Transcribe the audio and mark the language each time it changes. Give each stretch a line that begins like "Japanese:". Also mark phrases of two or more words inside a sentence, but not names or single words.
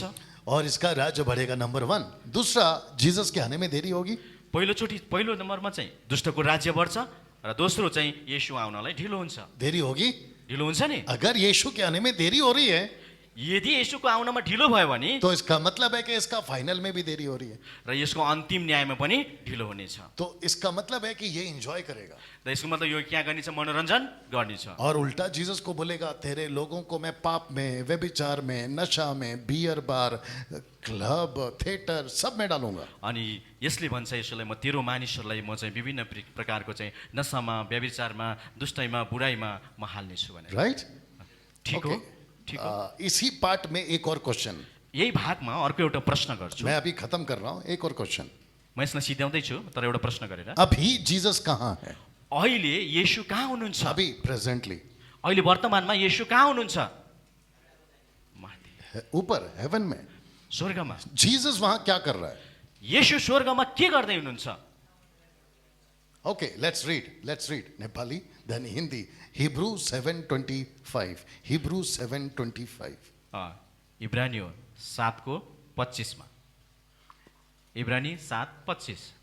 Hindi: और इसका राज्य बढ़ेगा, नंबर 1। दूसरा, जीसस के आने में देरी होगी।
Nepali: पहिलो नम्बरमा चाहिँ दुष्टको राज्य बढ्छ र दोस्रो चाहिँ येशू आउनलाई ढिलो हुन्छ।
Hindi: देरी होगी।
Nepali: ढिलो हुन्छ नि।
Hindi: अगर यीशु के आने में देरी हो रही है
Nepali: यदि येशूको आउनमा ढिलो भयो भने
Hindi: तो इसका मतलब है कि इसका फाइनल में भी देरी हो रही है।
Nepali: र यसको अन्तिम न्यायमा पनि ढिलो हुनेछ।
Hindi: तो इसका मतलब है कि ये एंजॉय करेगा
Nepali: र यसको मतलब यो क्या गर्नेछ, मनोरञ्जन गर्नेछ।
Hindi: और उल्टा जीसस को बोलेगा तेरे लोगों को मैं पाप में, व्यभिचार में, नशा में,
English: beer bar,
Hindi: क्लब, थिएटर सब में डालूंगा।
Nepali: अनि यसले भन्छ यसोलाई, म तेरो मानिसहरूलाई म चाहिँ विभिन्न प्रकारको चाहिँ नशामा, व्यभिचारमा, दुष्टैमा, बुराइमा म हाल्नेछु भनेर।
Hindi: राइट?
Nepali: ठिक हो, ठिक हो।
Hindi: इसी पार्ट में एक और क्वेश्चन
Nepali: यही भागमा अर्को एउटा प्रश्न गर्छु।
Hindi: मैं अभी खत्म कर रहा हूं। एक और क्वेश्चन,
Nepali: म यसलाई सिध्याउँदैछु तर एउटा प्रश्न गरेर।
Hindi: अभी जीसस कहाँ है?
Nepali: अहिले येशू कहाँ हुनुहुन्छ?
Hindi: अभी प्रेजेंटली
Nepali: अहिले वर्तमानमा येशू कहाँ हुनुहुन्छ? माथि
Hindi: ऊपर हेवन में।
Nepali: स्वर्गमा।
Hindi: जीसस वहां क्या कर रहा है?
Nepali: येशू स्वर्गमा के गर्दै हुनुहुन्छ?
English: okay, let's read Nepali then Hindi.
Hindi: हिब्रू 7:25, हिब्रू 7:25।
Nepali: इब्रानी 7:25 मा। इब्रानी 7:25।